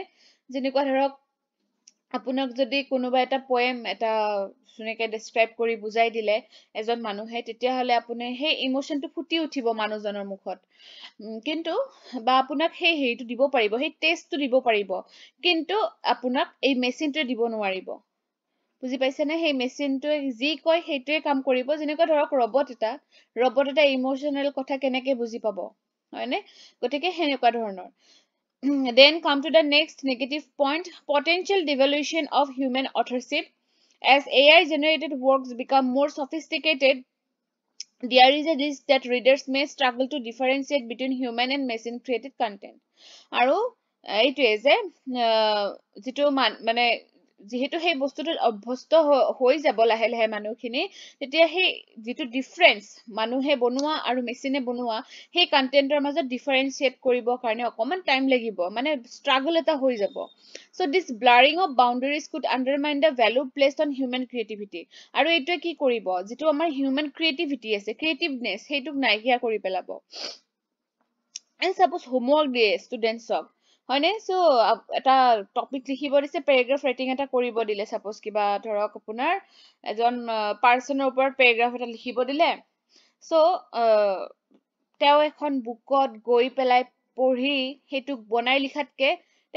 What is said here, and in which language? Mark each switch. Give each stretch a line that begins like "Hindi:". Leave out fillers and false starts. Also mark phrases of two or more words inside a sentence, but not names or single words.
Assamese: যেনেকুৱা ধৰক আপোনাক যদি কোনোবা এটা পোয়েম এটা ধুনীয়াকে ডেছক্ৰাইব কৰি বুজাই দিলে এজন মানুহে, তেতিয়াহ'লে আপুনি সেই ইমোশনটো ফুটি উঠিব মানুহজনৰ মুখত, কিন্তু বা আপোনাক সেই হেৰিটো দিব পাৰিব, সেই টেষ্টটো দিব পাৰিব, কিন্তু আপোনাক এই মেচিনটোৱে দিব নোৱাৰিব। বুজি পাইছে নে সেই মেচিনটোৱে যি কয় সেইটোৱে কাম কৰিব যেনেকৈ ধৰক ৰবট এটা ইমোশনাল কথা কেনেকে বুজি পাব হয়নে গতিকে সেনেকুৱা ধৰণৰ
English: then come to the next negative point potential devolution of human authorship as AI generated works become more sophisticated there is a risk that readers may struggle to differentiate between human and machine created content
Assamese: আৰু এইটোৱে যে যিটো মানে যেহেতু সেই বস্তুটো অভ্যস্ত হৈ যাব লাহে লাহে মানুহখিনি তেতিয়া সেই যিটো ডিফাৰেন্স মানুহে বনোৱা আৰু মেচিনে বনোৱা সেই কন্টেন্টৰ মাজত ডিফাৰেন্সিয়েট কৰিবৰ কাৰণে অকমান টাইম লাগিব মানে স্ট্ৰাগল এটা হৈ যাব
English: so this blurring of boundaries could undermine the value placed on human creativity
Assamese: আৰু এইটোৱে কি কৰিব যিটো আমাৰ
English: human creativity
Assamese: আছে ক্ৰিয়েটিভনেছ সেইটোক নাইকিয়া কৰি পেলাব
English: and suppose homework
Assamese: দিয়ে ষ্টুডেন্টছক হয়নে সো এটা টপিক লিখিব দিছে
English: paragraph writing
Assamese: এটা কৰিব দিলে সাপোজ কিবা ধৰক আপোনাৰ এজন পাৰ্সনৰ ওপৰত পেৰাগ্ৰাফ এটা লিখিব দিলে সো তেওঁ এখন বুকত গৈ পেলাই পঢ়ি হেতুক বনাই লিখাতকে তেওঁ